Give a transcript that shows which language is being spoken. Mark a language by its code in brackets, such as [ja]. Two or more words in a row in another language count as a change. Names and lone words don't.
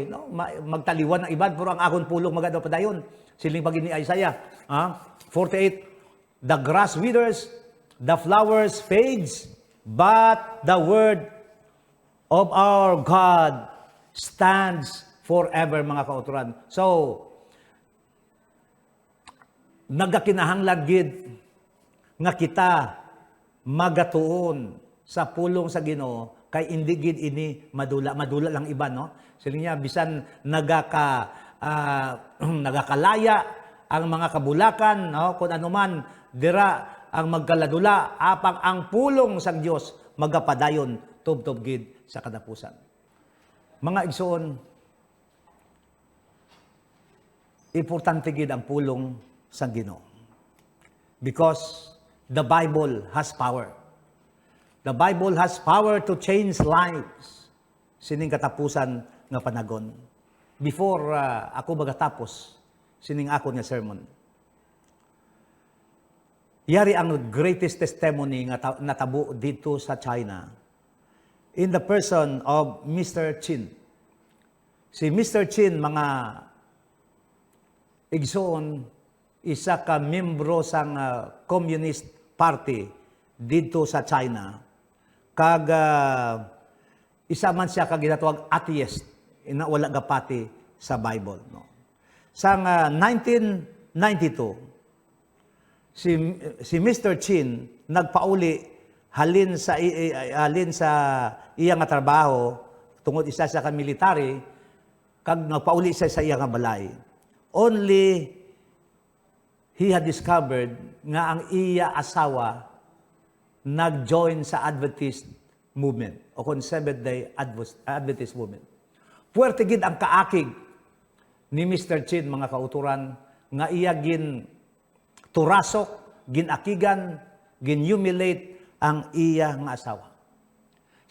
[hil] Magtaliwan ng iban, pero ang akong pulong magadapadayon. Siling pag ni Isaiah, 48, [en] the grass withers, the flowers fades, but the word of our God stands forever, [hil] mga kauturan. So, nagakinahanglan gid nga kita magatuon sa pulong sa Ginoo kay indi gid ini madula lang iba, Siling niya bisan nagakalaya ang mga kabulakan, kung anuman dira ang magkaladula, apang ang pulong sa Dios magapadayon tubtob gid sa kadapusan. Mga igsoon, importante gid ang pulong sa Ginoo. [en] Because the Bible has power. The Bible has power to change lives. [hil] Sining katapusan nga panagon. Before ako magatapos, sining ako nga sermon. Yari ang [en] greatest testimony [hil] nga natabo dito sa China [en] in the person of Mr. Chin. [hil] Si Mr. Chin, mga igsoon, isa ka membro sang Communist Party dito sa China. Kag isa man siya kag ginatawag atheist, wala gapati sa Bible. Sang 1992, si Mr. Chin nagpauli halin sa iya nga trabaho tungod isa sa military, kag nagpauli siya sa iya nga balay. [en] Only he had discovered [hil] nga ang iya asawa nag-join sa Adventist movement o kung Seventh-day Adventist movement. Puwerte gid ang kaakig ni Mr. Chin, mga kauturan, nga iya gin turasok, ginakigan, gin-humiliate ang iya nga asawa.